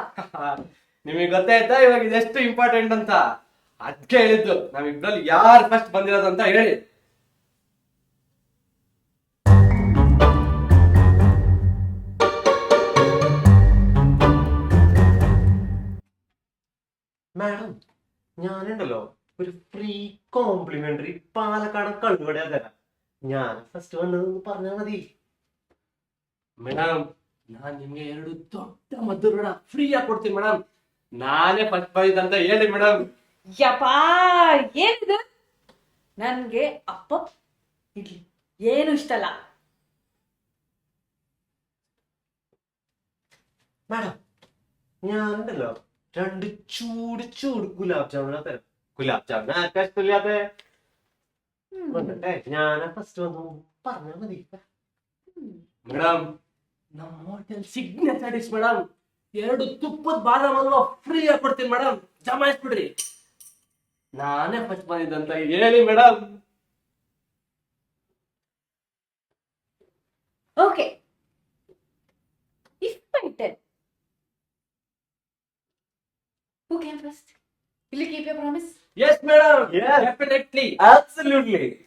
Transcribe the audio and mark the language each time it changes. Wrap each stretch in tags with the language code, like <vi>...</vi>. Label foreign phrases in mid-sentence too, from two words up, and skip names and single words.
<kn>ನಿಮಗೆ ಗೊತ್ತಾಯ್ತಾ ಇವಾಗ ಇದೆಷ್ಟು ಇಂಪಾರ್ಟೆಂಟ್ ಅಂತ? ಅದಕ್ಕೆ ಹೇಳಿದ್ದು, ನಾವಿಬ್ರಲ್ಲಿ ಯಾರು ಫಸ್ಟ್ ಬಂದಿರೋದು ಅಂತ ಹೇಳಿ.</kn> <ml>മാഡം, ഞാനുണ്ടല്ലോ ഒരു</ml> <en>free complimentary</en> <ml>പാലക്കാടൻ കള്ളുവട തരാം. ഞാൻ ഫസ്റ്റ് വന്നതെന്ന് പറഞ്ഞാൽ മതി.</ml> <kn>ಮೇಡಮ್ ನಾನ್ ನಿಮ್ಗೆ 2 ದೊಡ್ಡ ಮಧುರ ಫ್ರೀ ಆಗಿ ಕೊಡ್ತೀನಿ ಮೇಡಮ್. ನಾನೇ ಫಸ್ಟ್ ಬಂದಿದ್ದಂತ ಹೇಳಿ ಮೇಡಮ್. ಯಪ್ಪಾ ಏನಿದು? ನನ್ಗೆ ಅಪ್ಪ ಇಡ್ಲಿ ಏನು ಇಷ್ಟ ಅಲ್ಲ.</kn> <ml>മാഡം, ഞാനുണ്ടല്ലോ 2 ചൂട് ഗുലാബ് ജാമുന തരാം. ഗുലാബ് ജാമുന ആർക്കാ ഇഷ്ടമില്ലാത്ത? വന്നിട്ടെ ഞാനാ ഫസ്റ്റ് വന്നു പറഞ്ഞാ മതി.</ml> <kn>ಮೇಡಮ್ ನಮ್ಮ ಹೋಟೆಲ್</kn> <en>signature dish</en> <kn>ಮೇಡಮ್ 2 ತುಪ್ಪದ ಬಾದಾಮ್ ಹಲ್ವಾ ಫ್ರೀ ಆಗಿ ಕೊಡ್ತೀನಿ ಮೇಡಮ್, ಜಮಾಯಿಸ್ಬಿಡ್ರಿ. ನಾನೇ ಫಸ್ಟ್ ಬಂದಿದ್ದಂತ ಹೇಳಿ ಮೇಡಮ್.</kn> <en>Okay. If I tell, who came first? Will you keep your promise? yes madam, Yes. ಡೆಫಿನೆಟ್ಲಿ. Absolutely.</en>